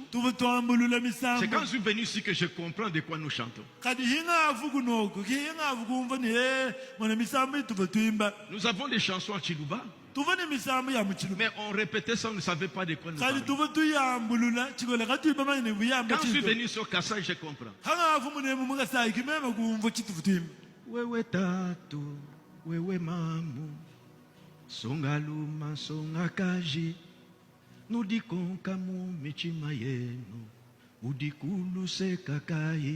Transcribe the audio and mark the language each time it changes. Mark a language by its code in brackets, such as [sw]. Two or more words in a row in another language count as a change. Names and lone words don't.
[fr] C'est quand je suis venu ici que je comprends de quoi nous chantons. Nous avons des chansons à Chiluba. Mais on répétait ça, on ne savait pas de quoi nous parlions. Quand je suis venu sur Kassai, je comprends. [lua] Wewe tatu, wewe mamu, songa luma, songa kaji, nudikonka mu michima yenu, udikulu se kakai.